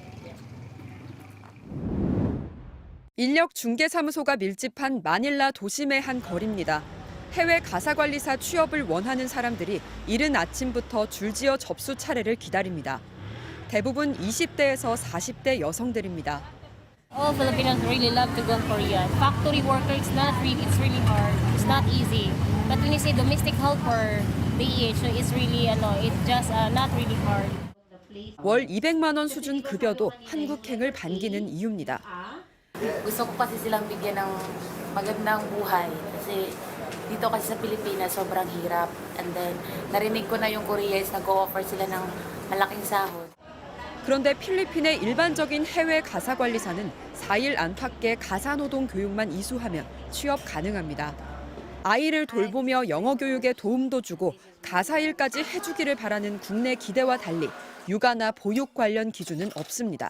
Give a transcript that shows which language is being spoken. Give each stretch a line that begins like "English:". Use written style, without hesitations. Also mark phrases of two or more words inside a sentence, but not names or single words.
Korean: 인력 중개사무소가 밀집한 마닐라 도심의 한 거리입니다. 해외 가사관리사 취업을 원하는 사람들이 이른 아침부터 줄지어 접수 차례를 기다립니다. 대부분 20대에서 40대 여성들입니다.
English: All Filipinos really love to go Korea. Factory worker, it's really hard. It's not easy. But when you say domestic helper, it's really, it's just not really hard.
Korean: 월 200만 원 수준 급여도 한국행을 반기는 이유입니다.
Filipino: Gusto ko kasi silang bigyan ng magandang buhay kasi dito kasi sa Pilipinas sobrang hirap.
English: And then
Filipino: narinig ko na yung Koreans nag-o-offer sila ng malaking sahod.
Korean: 그런데 필리핀의 일반적인 해외 가사관리사는 4일 안팎의 가사노동 교육만 이수하면 취업 가능합니다. 아이를 돌보며 영어 교육에 도움도 주고 가사일까지 해주기를 바라는 국내 기대와 달리 육아나 보육 관련 기준은 없습니다.